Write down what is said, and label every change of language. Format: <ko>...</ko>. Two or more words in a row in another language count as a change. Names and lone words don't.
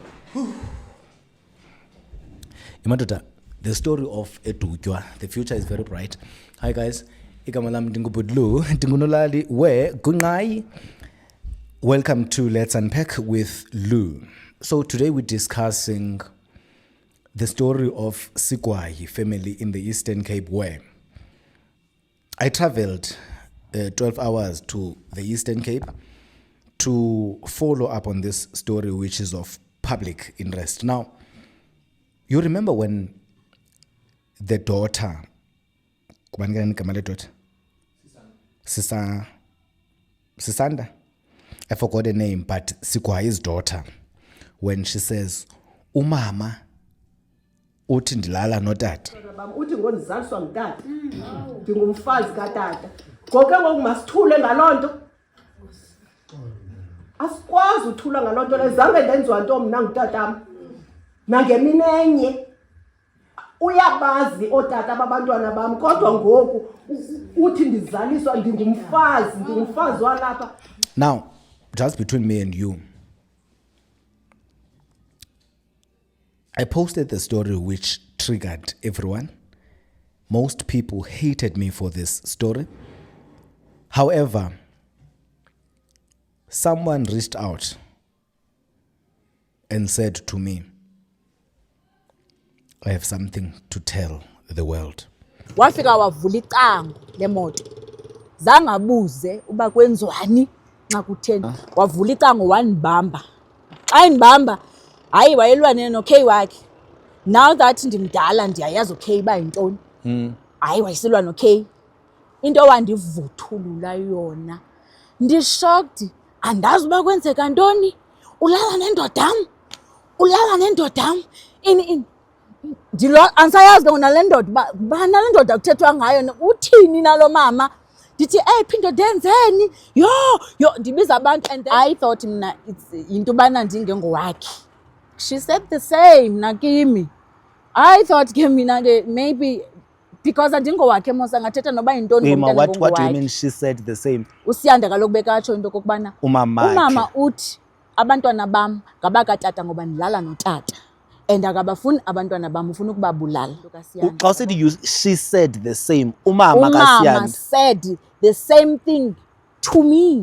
<en>Imadoda, the story of Edutywa, the future is very bright. Hi guys,</en> <xh>igama lam ndingubudlu, ndingunolali we gungai.</xh> <en>Welcome to Let's Unpack with Lou. So today we're discussing the story of Sigwai family in the Eastern Cape, where I traveled 12 hours to the Eastern Cape to follow up on this story, which is of public interest. Now, you remember when the daughter, Sisanda, I forgot the name, but Sigwai's daughter, when she says,</en> <xh>umama, uthi ndilala notata. Uthi ngondizaliswa ngutata. Ndingumfazi katata. Ngoke ngokumasithule ngalonto. Asikwazi uthula ngalonto lezange ndenziwa nto mina ngutatam. Nangeminenye uyabazi otata babantwana bam kodwa ngoku uthi ndizaliswa ndingumfazi walapha.</xh> <en>Now, just between me and you, I posted the story which triggered everyone. Most people hated me for this story. However, someone reached out and said to me, I have something to tell the world.</en> <xh>Wafika wavula icango lemoto. Zangabuze uba kwenzwani nxa kutheni. Wavula icango wanibamba. Xa inibamba, hayi wayelwane no-K wakhe.</xh> <en>Now that</en> <xh>ndimdala ndiyayazi u-K ba yintoni. Hayi wayisilwa no-K. Into wandivuthulula yona. Ndishocked. Andazi uba kwenzeka ntoni. Ulala nendodam. Ulala nendodam. Ansayazi ke nale ndoda bana le ndoda kuthethwa ngayo uthini nalo mama. Ndithi phinda denzeni. Yo ndibiza abantu</xh> <en>and I thought</en> <xh>mina</xh> <en>it's</en> <xh>into bana ndingengowakhe.</xh> <en>She said the same nakimi. I thought</en> <xh>ke mina ke</xh> <en>maybe because</en> <xh>andingowakhe mos angathetha noba yintoni ngomntana ngowakhe.</xh> <en>What do you mean she said the same?</en> <xh>Usiyanda kaloku bekatsho into kokubana umama uthi abantwana bam ngabakatata ngoba ndilala notata. And akabafuni abantwana bam ufuna ukubabulala. Xa usithi</xh> <en>she said the same,</en> <xh>umama kaSiyanda</xh> <en>said the same thing to me.</en>